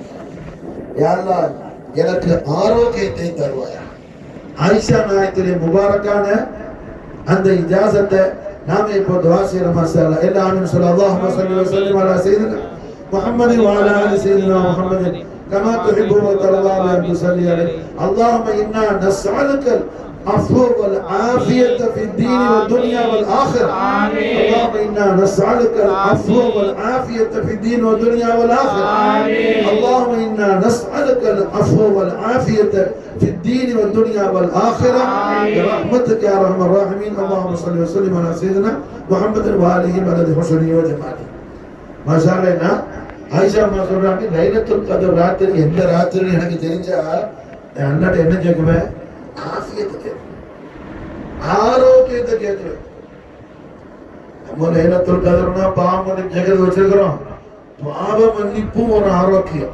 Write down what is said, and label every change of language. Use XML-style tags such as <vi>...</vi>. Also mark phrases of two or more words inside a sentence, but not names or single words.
<ta>யா அல்லாஹ் எனக்கு ஆரோக்கியத்தை தருவாயா. ஆயிஷா நாயகத்துடைய முபாரக்கான அந்த இஜாசத்தை நாம இப்போ துஆ செய்யறோம்.</ta> <ar>ما شاء الله.</ar> <ta>எல்லாரும் சொல்ல</ta> <ar>اللهم صل وسلم على سيدنا محمد وعلى آل سيدنا محمد كما تحب وترضى أن تصلي عليه. اللهم إنا نسألك العفو والعافية في الدين والدنيا والآخرة. اللهم إنا نسألك العفو والعافية في الدين والدنيا والآخرة. اللهم إنا نسألك العفو والعافية في الدين والدنيا والآخرة برحمتك يا أرحم الراحمين. اللهم صل وسلم على سيدنا محمد وآله بلد حسنه وجماله. ما شاء الله.</ar> <ta>ஆயிஷா அம்மா சொல்றாங்க, லைலத்துல் கத்ர் ராத்திரி எந்த ராத்திரி எனக்கு தெரிஞ்சா அல்லாட்ட என்ன கேட்குவேன்? ஆஃபியத்தை கேட்குவேன், ஆரோக்கியத்தை கேட்குவேன். நம்ம லைலத்துல் கத்ர்னா பாவம் ஜெகத் வச்சிருக்கிறோம். பாவ மன்னிப்பும் ஒரு ஆரோக்கியம்.</ta>